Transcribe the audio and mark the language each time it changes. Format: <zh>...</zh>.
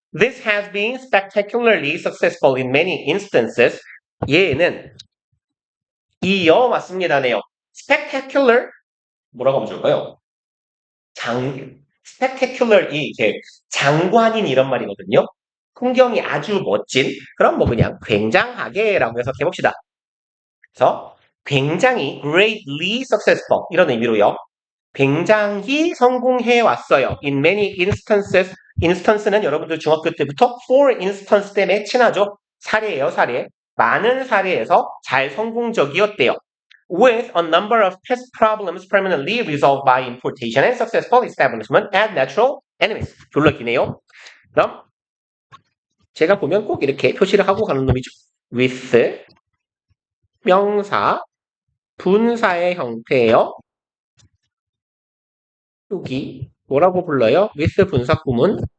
<en>This has been spectacularly successful in many instances.</en> <ko>얘는 이어 맞습니다네요. spectacular 뭐라고 하면 좋을까요? spectacular 이제 장관인 이런 말이거든요. 풍경이 아주 멋진 그럼 뭐 그냥 굉장하게라고 해석해 봅시다. 그래서 굉장히</ko> <en>greatly successful</en> <ko>이런 의미로요. 굉장히 성공해 왔어요.</ko> <en>In many instances.</en> <ko>instance는 여러분들 중학교 때부터</ko> <en>for instance</en> <ko>때문에 친하죠. 사례예요, 사례. 많은 사례에서 잘 성공적이었대요.</ko> <en>With a number of pest problems permanently resolved by importation and successful establishment at natural enemies.</en> <ko>졸라 기네요. 그럼 제가 보면 꼭 이렇게 표시를 하고 가는 놈이죠. with 명사, 분사의 형태예요. 여기 뭐라고 불러요? with 분사 구문.</ko>